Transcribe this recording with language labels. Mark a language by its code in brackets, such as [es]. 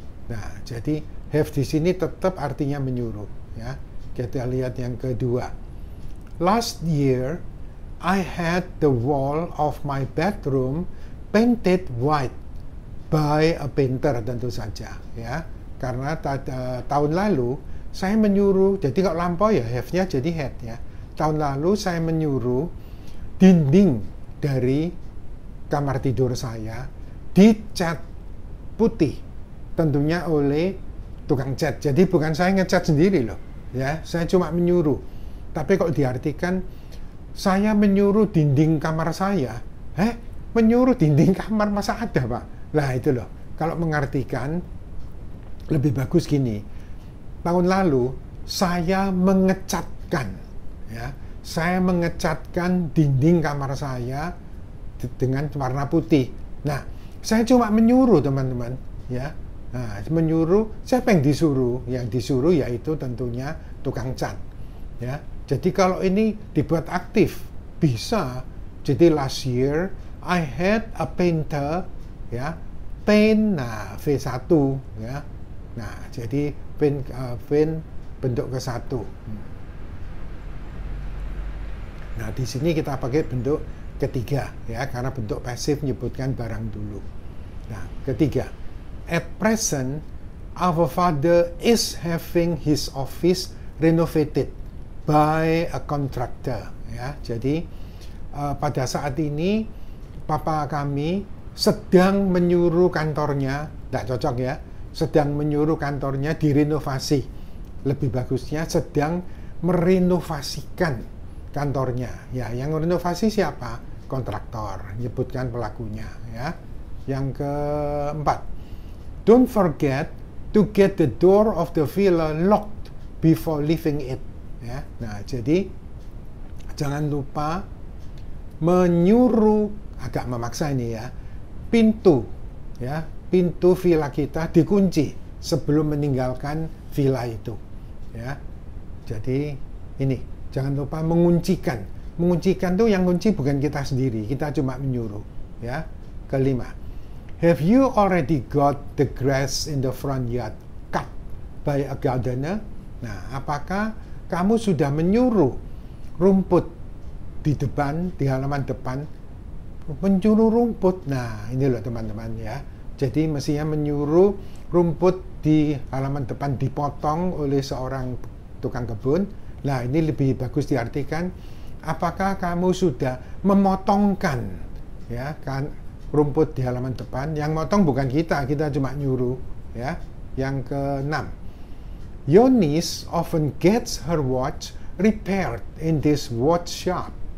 [id] Nah, jadi have di sini tetap artinya menyuruh ya. Kita lihat yang kedua. [en] Last year I had the wall of my bedroom painted white by a painter, [id] tentu saja ya. Karena tahun lalu saya menyuruh, jadi kalau lampau ya have-nya jadi had ya. Tahun lalu saya menyuruh dinding dari kamar tidur saya dicat putih, tentunya oleh tukang cat. Jadi bukan saya ngecat sendiri loh ya, saya cuma menyuruh. Tapi kalau diartikan saya menyuruh dinding kamar saya, menyuruh dinding kamar masa ada, Pak? Lah itu loh, kalau mengartikan lebih bagus gini. Tahun lalu saya mengecatkan ya, saya mengecatkan dinding kamar saya dengan warna putih. Nah, saya cuma menyuruh, teman-teman ya. Nah, menyuruh, siapa yang disuruh? Yang disuruh yaitu tentunya tukang cat ya. Jadi kalau ini dibuat aktif bisa. [en] Jadi last year I had a painter ya, paint, nah V1 ya. [id] Nah, jadi paint bentuk ke-1. Nah, di sini kita pakai bentuk ketiga ya, karena bentuk pasif menyebutkan barang dulu. Nah, ketiga. [en] At present our father is having his office renovated by a contractor ya. [id] Jadi pada saat ini papa kami sedang menyuruh kantornya, tidak cocok ya, sedang menyuruh kantornya direnovasi. Lebih bagusnya sedang merenovasikan kantornya ya. Yang renovasi siapa? Kontraktor, menyebutkan pelakunya ya. Yang keempat, [en] don't forget to get the door of the villa locked before leaving it ya. [id] Nah, jadi jangan lupa menyuruh, agak memaksa ini ya, pintu ya, pintu villa kita dikunci sebelum meninggalkan villa itu ya. Jadi ini jangan lupa menguncikan. Menguncikan tuh yang kunci bukan kita sendiri, kita cuma menyuruh ya. [en] Kelima, have you already got the grass in the front yard cut by a gardener? [id] Nah, apakah kamu sudah menyuruh rumput di depan, di halaman depan, menyuruh rumput? Nah, ini loh teman-teman ya. Jadi mestinya menyuruh rumput di halaman depan dipotong oleh seorang tukang kebun. Nah, ini lebih bagus diartikan, apakah kamu sudah memotongkan ya kan rumput di halaman depan? Yang motong bukan kita, kita cuma nyuruh ya. [en] Yang keenam, your niece often gets her watch repaired in this watch shop.